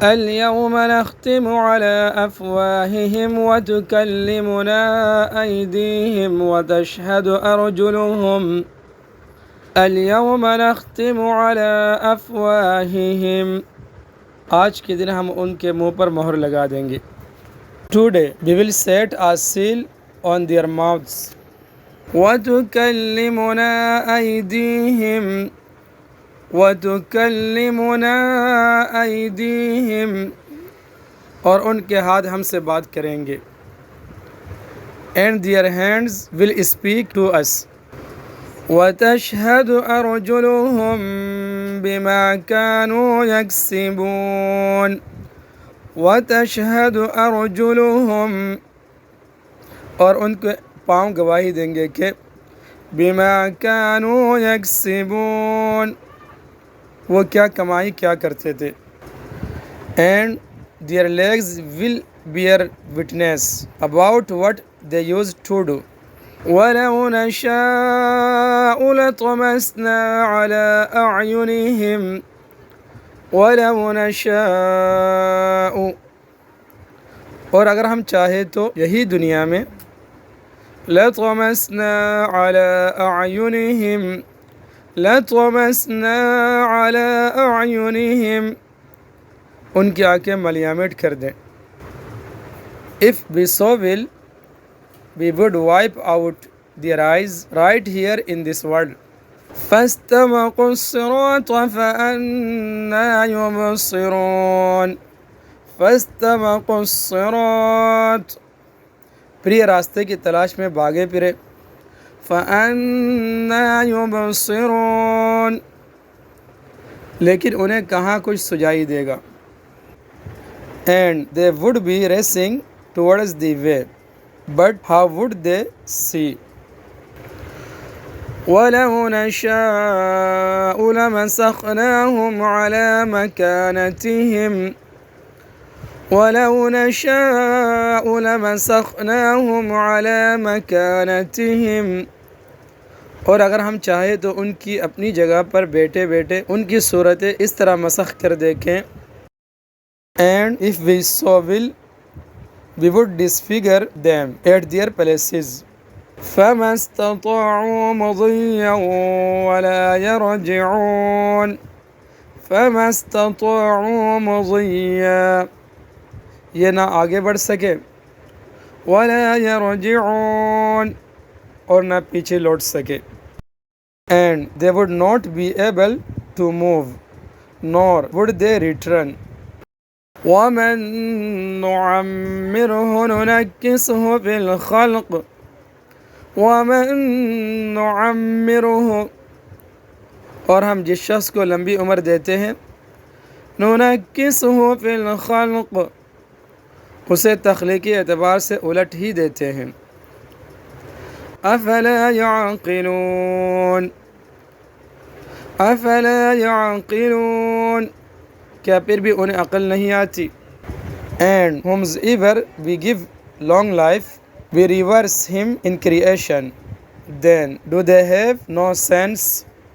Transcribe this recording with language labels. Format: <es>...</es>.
<ar>اليوم نختم على أفواههم وتكلمنا أيديهم وتشهد أرجلهم اليوم نختم على أفواههم</ar> <ur>آج کے دن ہم ان کے منہ پر مہر لگا دیں گے.</ur> <en>Today we will set a seal on their mouths.</en> <ar>وتكلمنا أيديهم وَتُكَلِّمُنَا أَيْدِيهِمْ</ar> <ur>اور ان کے ہاتھ ہم سے بات کریں گے.</ur> <en>And their hands will speak to us.</en> <ar>وَتَشْهَدُ أَرْجُلُهُمْ بِمَا كَانُوا يَكْسِبُونَ وَتَشْهَدُ أَرْجُلُهُمْ</ar> <ur>اور ان کے پاؤں گواہی دیں گے کہ</ur> <ar>بِمَا كَانُوا يَكْسِبُونَ</ar> <ur>وہ کیا کمائی کیا کرتے تھے.</ur> <en>And their legs will bear witness about what they used to do.</en> <ar>وَلَوْ نَشَاءُ لَطَمَسْنَا عَلَىٰ أَعْيُنِهِمْ وَلَوْ نَشَاءُ</ar> <ur>اور اگر ہم چاہے تو یہی دنیا میں</ur> <ar>لَطَمَسْنَا عَلَىٰ أَعْيُنِهِمْ لَطَمَسْنَا عَلَىٰ أَعْيُنِهِمْ</ar> <ur>ان کی آنکھیں ملیامٹ کر دیں.</ur> <en>If we so will, we would wipe out their eyes right here in this world.</en> <ar>فَاسْتَبَقُوا الصِّرَاطَ فَأَنَّىٰ يُبْصِرُونَ فَاسْتَبَقُوا الصِّرَاطَ</ar> <ur>پھر یہ راستے کی تلاش میں بھاگے پھرے.</ur> <ar>فَأَنَّىٰ يُبْصِرُونَ</ar> <ur>لیکن انہیں کہاں کچھ سجائی دے گا.</ur> <en>And they would be racing towards the way, but how would they see?</en> <ar>وَلَوْ نَشَاءُ لَمَسَخْنَاهُمْ عَلَىٰ مَكَانَتِهِمْ</ar> <ur>وَلَوْ نَشَاءُ لَمَسَخْنَاهُمْ عَلَىٰ مَكَانَتِهِمْ اور اگر ہم چاہے تو ان کی اپنی جگہ پر بیٹھے بیٹھے ان کی صورتیں اس طرح مسخ کر دیکھیں.</ur> <en>And if we so will, we would disfigure them at their places.</en> <ar>فَمَا اسْتَطَاعُوا مُضِيًّا وَلَا يَرْجِعُونَ</ar> <ur>فَمَا اسْتَطَاعُوا مُضِيًّا یہ نہ آگے بڑھ سکے وَلَا يَرْجِعُونَ اور نہ پیچھے لوٹ سکے.</ur> <en>And they would not be able to move, nor would they return.</en> <ar>وَمَن نُّعَمِّرْهُ نُنَكِّسْهُ فِي الْخَلْقِ وَمَن نُّعَمِّرْهُ</ar> <ur>اور ہم جس شخص کو لمبی عمر دیتے ہیں</ur> <ar>نُنَكِّسْهُ فِي الْخَلْقِ</ar> <ur>اسے تخلیقی اعتبار سے الٹ ہی دیتے ہیں.</ur> <ar>أَفَلَا يَعْقِلُونَ أَفَلَا يَعْقِلُونَ</ar> <ur>کیا پھر بھی انہیں عقل نہیں آتی.</ur> <en>And whomsoever we give long life, we reverse him in creation. Then do they have no sense?</en>